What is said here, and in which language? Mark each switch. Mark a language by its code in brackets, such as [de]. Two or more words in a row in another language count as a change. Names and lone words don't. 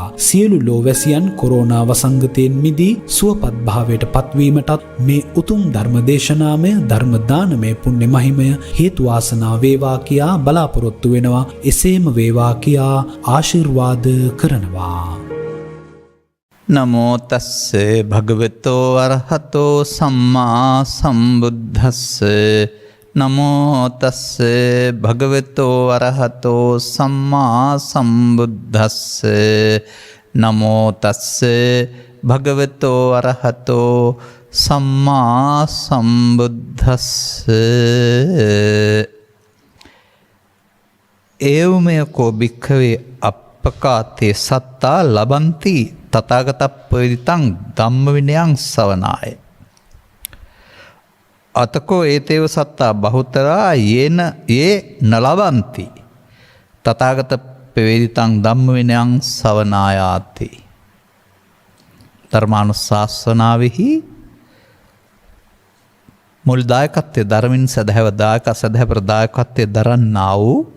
[si] සියලු ලෝවැසියන් කොරෝනා වසංගතයෙන් මිදී සුවපත් භාවයට පත්වීමටත් මේ උතුම් ධර්මදේශනාමය ධර්ම දානමය පුණ්‍ය මහිමය හේතු වාසනා වේවා කියා බලාපොරොත්තු වෙනවා. එසේම වේවා කියා ආශිර්වාද කරනවා. [pi] නමෝ තස්ස භගවතෝ අරහතෝ සම්මා සම්බුද්දස්ස නමෝ තස්ස භගවතෝ අරහතෝ සම්මා සම්බුද්දස්ස නමෝ තස්ස භගවතෝ අරහතෝ සම්මා සම්බුද්දස්ස ඒවමයකෝ භික්ඛවේ අප්පකාතේ සත්තා ලබන්ති තථාගතප්පවිදිතං ධම්ම විනයං සවනාය අතකෝ ඒතේව සත්තා බහුතරා යේන ඒ නලවන්ති තථාගත පෙවේදිතං ධම්ම විනයං සවනායාති. [si] ධර්මානුශාසනාවෙහි මුල් දායකත්වයේ ධර්මින් සදහැව දායක සදහැපර දායකත්වයේ දරන්නා වූ